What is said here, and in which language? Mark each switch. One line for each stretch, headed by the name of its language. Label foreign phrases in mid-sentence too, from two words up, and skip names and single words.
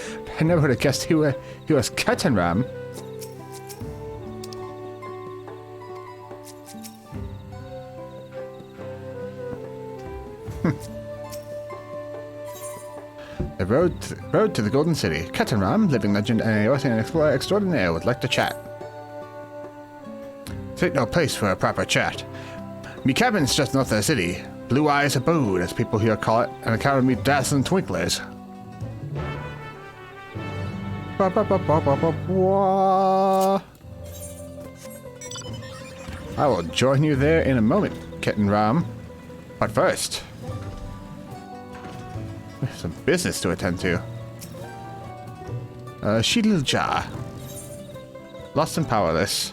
English: I never would have guessed he was Ketanram. The road to the Golden City. Ketanram, living legend and Eorthian explorer extraordinaire, would like to chat. This ain't no place for a proper chat. Me cabin's just north of the city. Blue Eyes Abode, as people here call it, and a crowd of me dazzling twinklers. Ba, ba, ba, ba, ba, ba, ba. I will join you there in a moment, Kitten Ram. But first, we have some business to attend to. Shidil-ja. Lost and powerless.